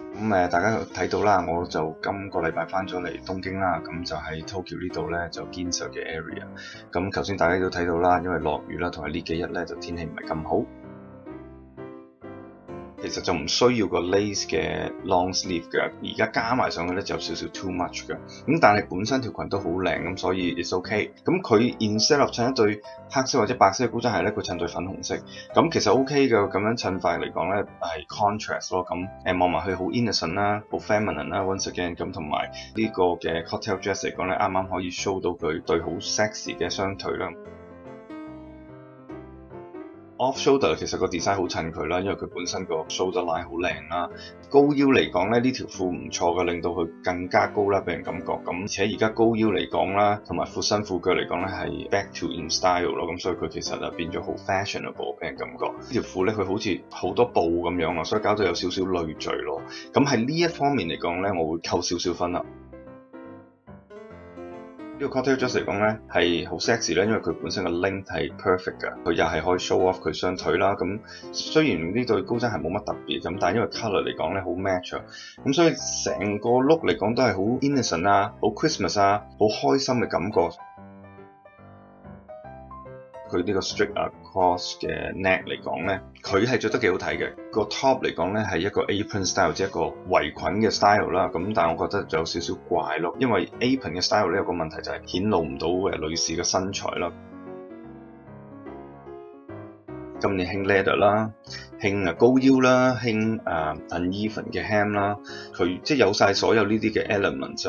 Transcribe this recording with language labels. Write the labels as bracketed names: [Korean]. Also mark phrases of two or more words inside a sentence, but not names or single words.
[Cantonese] 大家睇到啦，我就今個禮拜翻咗嚟東京啦，咁就喺 Tokyo 呢度咧就 Ginza 嘅 area。咁頭先大家都睇到啦，因為落雨啦，同埋呢幾日咧就天氣唔係咁好。其實就唔需要個 lace 嘅 [English] long sleeve [Cantonese] 嘅，而家加埋上去咧就有少少 [English] too much [Cantonese] 嘅。咁但係本身條裙都好靚，咁所以 [English] it's okay。 [Cantonese] 咁佢 [English] instead of [Cantonese] 襯一對黑色或者白色嘅高踭鞋咧，佢襯對粉紅色。咁其實 OK 嘅，咁樣襯法嚟講咧係 contrast 咯。咁望埋佢好 innocent 啦，好 feminine 啦 ， [English] once again [Cantonese] 咁同埋呢個嘅 [English] cocktail dress [Cantonese] 嚟講咧，啱啱可以 show 到佢對好 sexy 嘅雙腿啦。 [English] Off shoulder [Cantonese] 其實個 design 好襯佢啦，因為佢本身個 [English] shoulder line [Cantonese] 好靚啦。高腰嚟講咧，呢條褲唔錯嘅，令到佢更加高啦，俾人感覺。咁而且而家高腰嚟講啦，同埋闊身褲腳嚟講咧係 [English] back to in style [Cantonese] 咯。咁所以佢其實就變咗好 fashionable 俾人感覺。呢條褲咧佢好似好多布咁樣啊，所以搞到有少少累贅咯。咁喺呢一方面嚟講咧，我會扣少少分啦。呢個 [English] cocktail dress [Cantonese] 嚟講咧係好 sexy 咧，因為佢本身個 length 係 perfect 㗎，佢又係可以 [English] show off [Cantonese] 佢雙腿啦。咁雖然呢對高踭鞋冇乜特別咁，但係因為 colour 嚟講咧好 match 啊，咁所以成個 look 嚟講都係好 innocent 啊，好 Christmas 啊，好開心嘅感覺。佢呢個 [English] straight across [Cantonese] 嘅 neck 嚟講咧，佢係着得幾好睇嘅。個 top 嚟講咧係一個 [English] apron style， [Cantonese] 即係一個圍裙嘅 style 啦。咁但係我覺得就有少少怪咯，因為 apron 嘅 style 咧有個問題就係顯露唔到女士嘅身材啦。今年興 leather 啦，興高腰啦，興uneven 嘅 hem 啦，佢即係有晒所有呢啲嘅 elements。